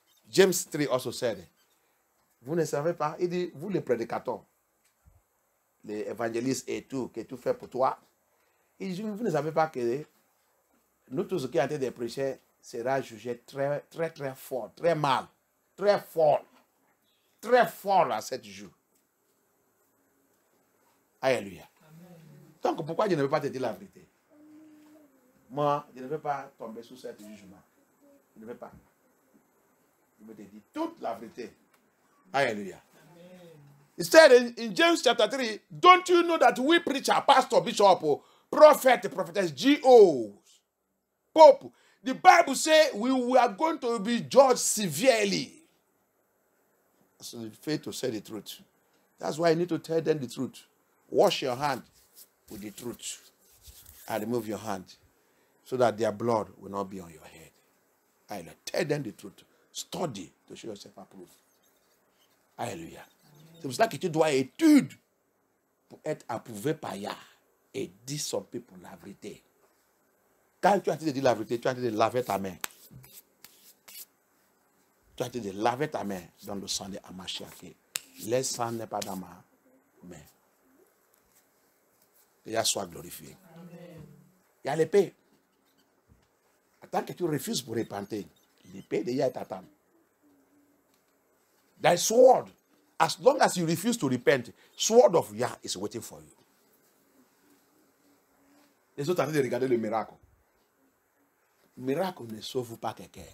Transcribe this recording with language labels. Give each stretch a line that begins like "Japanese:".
English: James 3 also said,
French: vous ne savez pas, il dit, vous les prédicateurs, les évangélistes et tout, que tu fais pour toi, il dit, vous ne savez pas que nous tous qui ont été des prêcheurs sera jugé très, très, très fort, très mal, très fort à 7 jours. Alléluia. Donc pourquoi je ne veux pas te dire la vérité? Moi, je ne veux pas tomber sous ce jugement. Je ne veux pas. Je veux te dire toute la vérité.
English: Hallelujah. He said in James chapter 3, don't you know that we preacher, pastor, bishop, prophet, prophetess, GOs, pope, the Bible says we are going to be judged severely. So the faith to say the truth. That's why you need to tell them the truth. Wash your hand with the truth and remove your hand so that their blood will not be on your head. Hallelujah. Tell them the truth. Study to show yourself approved.
French: Alléluia. C'est pour cela que tu dois étudier pour être approuvé par Yah et dire son peuple la vérité. Quand tu as dit la vérité, tu as dit de laver ta main. Tu as dit de laver ta main dans le sang de Hamashiach. Le sang n'est pas dans ma main. Que Yah soit glorifié. Il y a l'épée. Tant que tu refuses pour repentir, l'épée de Yah est à table.
English: Thy sword, as long as you refuse to repent, sword of Yah is waiting for you.
French: Les autres sont en train de regarder le miracle. Le miracle ne sauve pas quelqu'un.